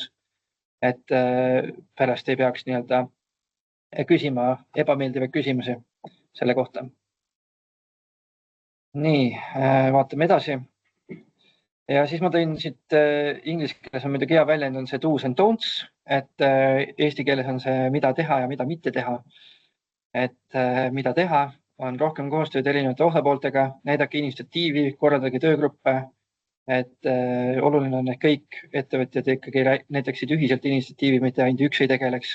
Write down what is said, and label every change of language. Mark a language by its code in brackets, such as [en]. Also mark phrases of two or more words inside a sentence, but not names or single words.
[et] Et pärast ei peaks nii-öelda küsima ebameeldivaid küsimusi selle kohta. Nii, vaatame edasi. Ja siis ma tõin siit inglise keeles on muidugi hea väljend on see [en] do's and don'ts, [et] et eesti keeles on see mida teha ja mida mitte teha. Et mida teha on rohkem koostööd erinevate osapooltega, näidake initsiatiivi, korraldage töögruppe. Et oluline on, et kõik ettevõtjad ikkagi näitaksid ühiselt initsiatiivi, mitte ainult üks ei tegeleks.